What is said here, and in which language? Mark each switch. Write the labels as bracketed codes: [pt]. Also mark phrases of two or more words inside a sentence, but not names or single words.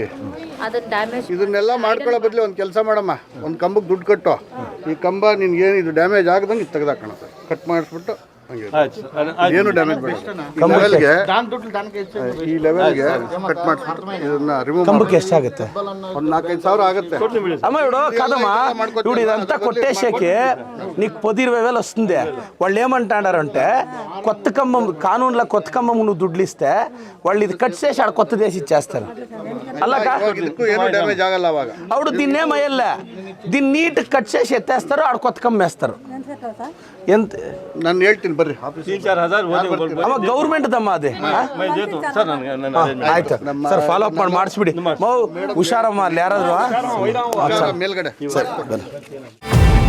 [kn] ಇದನ್ನೆಲ್ಲ ಮಾಡ್ಕೊಳ್ಳೋ ಬದಲು ಒಂದು ಕೆಲಸ ಮಾಡಮ್ಮ, ಒಂದು ಕಂಬಕ್ಕೆ ದುಡ್ಡು ಕಟ್ಟು. ಈ ಕಂಬ ನಿನ್ಗೆ ಏನು ಇದು ಡ್ಯಾಮೇಜ್ ಆಗದಂಗೆ ಇದು ತೆಗೆದಾಕೋಣ ಸರ್. ಕಟ್ ಮಾಡಿಸ್ಬಿಟ್ಟು ಏನು ಡ್ಯಾಮೇಜ್ ಬೇಡ. ಈ ಲೆವೆಲ್ಗೆ ಕಟ್ ಮಾಡಿಸ್ಬಿಟ್ಟು ಇದನ್ನ ರಿಮೂವ್. ಕಂಬಕ್ಕೆ ಎಷ್ಟಾಗುತ್ತೆ? ಒಂದು 4-5 ಸಾವಿರ ఆಗುತ್ತೆ. [te] అమ్మ ఇప్పుడు కాదమ్మా, ఇప్పుడు ఇదంతా కొట్టేసాకి నీకు 10-20 వేలు వస్తుంది. వాళ్ళు ఏమంటాడారంటే కొత్త ఖమ్మం కానూన్లో కొత్త ఖమ్మం నువ్వు దుడ్లు ఇస్తే వాళ్ళు ఇది కట్ చేసి ఆడ కొత్త దేశం ఇచ్చేస్తారు. అలాగా [kn] ಏನು ಡ್ಯಾಮೇಜ್ ಆಗಲ್ಲ ಅವಾಗ. [te] అప్పుడు దీన్ని ఏమయ్యల్ల, దీన్ని [en] neat cut [te] చేసి ఎత్తేస్తారు, ఆడ కొత్త ఖమ్మం వేస్తారు. ఎంత [kn] ನಾನು ಹೇಳ್ತೀನಿ ಬರ್ರಿ. 3-4 ಹಜಾರ್ ಅಮ್ಮ ಗೌರ್ಮೆಂಟ್ದಮ್ಮ ಅದೇ. ಆಯ್ತು ಸರ್, [en] follow up [kn] ಮಾಡಿಸ್ಬಿಡಿ. ಹುಷಾರಮ್ಮ ಅಲ್ಲಿ ಯಾರಾದ್ರು ಮೇಲ್ಗಡೆ ಸರಿ ಬನ್ನಿ.